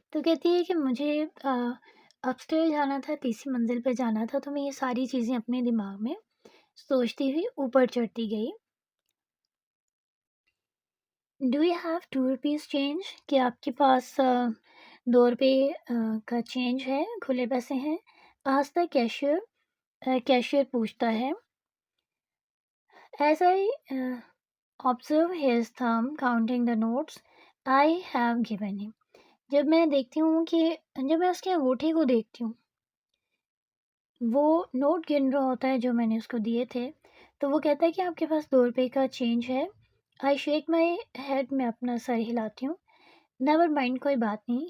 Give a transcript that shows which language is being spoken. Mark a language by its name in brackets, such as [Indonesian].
[Urdu] تو کہتی ہے کہ مجھے اپسٹیئر جانا تھا، تیسری منزل پہ جانا تھا، تو میں یہ ساری چیزیں اپنے دماغ میں سوچتی ہوئی اوپر چڑھتی گئی. [English] Do you have 2 rupees change? [Urdu] کہ آپ کے پاس 2 روپے کا چینج ہے، کھلے پیسے ہیں؟ آہستہ کیشیئر پوچھتا ہے. [English] As I observe his thumb counting the notes I have given him. [Urdu] جب میں دیکھتی ہوں کہ جب میں اس کے انگوٹھی کو دیکھتی ہوں، وہ نوٹ گن رہا ہوتا ہے جو میں نے اس کو دیے تھے، تو وہ کہتا ہے کہ آپ کے پاس 2 روپے کا چینج ہے. [English] I shake my head, [Urdu] میں اپنا سر ہلاتی ہوں. [English] never mind, [Urdu] کوئی بات نہیں.